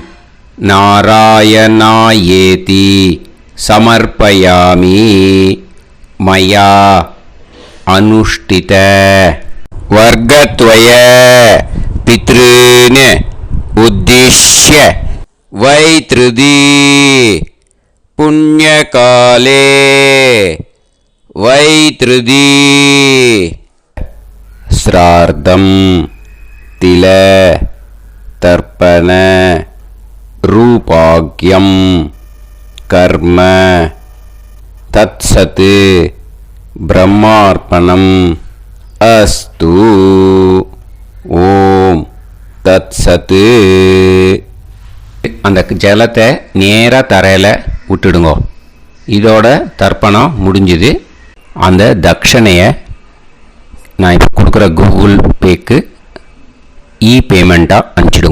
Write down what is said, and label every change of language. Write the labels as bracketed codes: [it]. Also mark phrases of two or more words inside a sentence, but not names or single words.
[sa] नारायणायेति समर्पयामि मया अनुष्ठित वर्गद्वय पितॄन् उद्दिश्य वैधृति पुण्यकाले वैधृति श्रार्धं तिल तर्पण रूपाग्यं कर्म तत्सत् ब्रह्मार्पणम् अस्तु. ஓம் தத்சத். [ta] அந்த ஜலத்தை நேராக தரையில் விட்டுடுங்க. இதோட தர்ப்பணம் முடிஞ்சுது. அந்த தட்சணையை நான் இப்போ கொடுக்குற கூகுள் பேக்கு பேமெண்ட்டாக அனுப்பிச்சிடுங்க.